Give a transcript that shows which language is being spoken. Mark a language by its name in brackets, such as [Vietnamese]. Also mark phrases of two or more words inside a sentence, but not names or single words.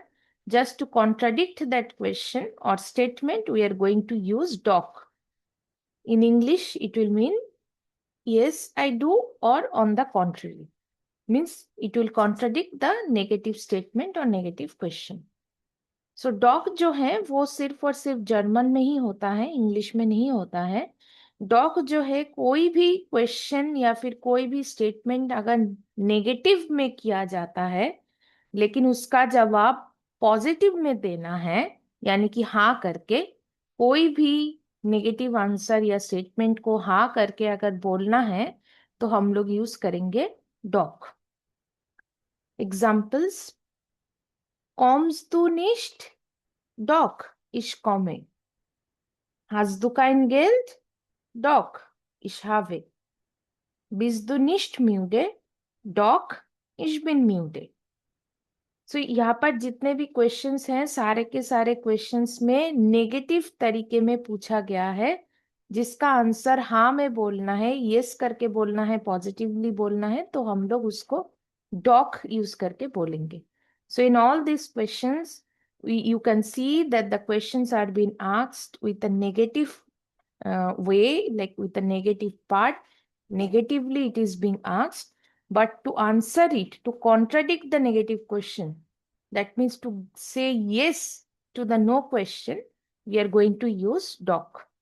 [English] Just to contradict that question or statement, we are going to use dog. In English, it will mean yes, I do, or on the contrary. Means it will contradict the negative statement or negative question. [Hindi] सो डॉग जो है वो सिर्फ और सिर्फ जर्मन में ही होता है, इंग्लिश में नहीं होता है. डॉग जो है कोई भी क्वेश्चन या फिर कोई भी स्टेटमेंट अगर नेगेटिव में किया जाता है लेकिन उसका जवाब पॉजिटिव में देना है, यानी कि हाँ करके कोई भी [English] negative answer [Hindi] या स्टेटमेंट को हाँ करके अगर बोलना है तो हम लोग यूज करेंगे डॉग. एग्जाम्पल्स, [German] kommst du nicht? Doch, ich komme. Hast du kein Geld? Doch, ich habe. Bist du nicht müde? Doch, ich bin müde. [Hindi] सो यहाँ पर जितने भी क्वेश्चंस हैं सारे के सारे क्वेश्चंस में नेगेटिव तरीके में पूछा गया है, जिसका आंसर हाँ में बोलना है, यस करके बोलना है, पॉजिटिवली बोलना है, तो हम लोग उसको डॉक यूज करके बोलेंगे. [English] so in all these questions you can see that the questions are being asked with a negative way, like with a negative part. Negatively it is being asked, but to answer it, to contradict the negative question, that means to say yes to the no question, we are going to use doc.